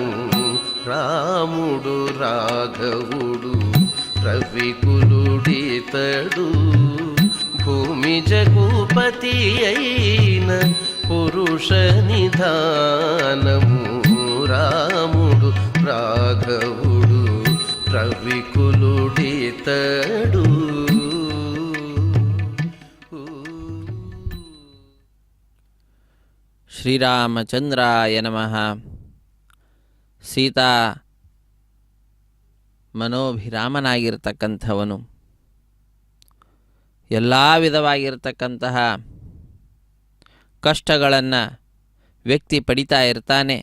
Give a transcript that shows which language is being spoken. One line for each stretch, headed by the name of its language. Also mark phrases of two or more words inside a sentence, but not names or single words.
Telugu: రాముడు రాఘవుడు రవికులుడితడు, భూమిజ భూపతియైన పురుష నిధానము రాముడు రాఘవుడు రవికులుడితడు.
Sanskrit: ಶ್ರೀರಾಮಚಂದ್ರಾಯ ನಮಃ.
Kannada: ಸೀತಾ ಮನೋಭಿರಾಮನಾಗಿರ್ತಕ್ಕಂಥವನು ಎಲ್ಲ ವಿಧವಾಗಿರ್ತಕ್ಕಂತಹ ಕಷ್ಟಗಳನ್ನು ವ್ಯಕ್ತಿ ಪಡಿತಾ ಇರ್ತಾನೆ.